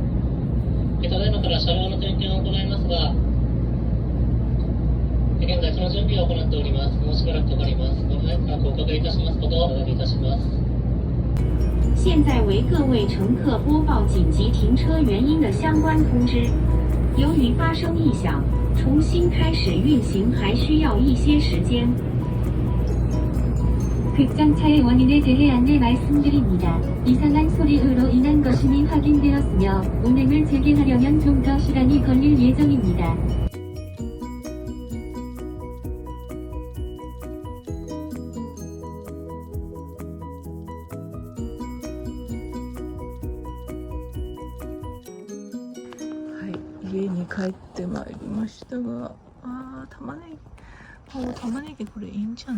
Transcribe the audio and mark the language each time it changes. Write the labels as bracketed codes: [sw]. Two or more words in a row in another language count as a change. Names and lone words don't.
[ja] ただいまから車両の点検を行いますが、現在その準備を行っております。もうしばらくかかります。ご迷惑をおかけいたしますことをお願いいたします。 [zh] 现在为各位乘客播报紧急停车原因的相关通知。由于发生异响，重新开始运行还需要一些时间。 [ko] 극장차의 원인에 대해 안내 말씀드립니다. 이상한 소리로 인한 것임이 확인되었으며 운행을 재개하려면 좀 더 시간이 걸릴 예정입니다. [ja] 家に帰ってまいりましたが、玉ねぎこれいいんじゃない？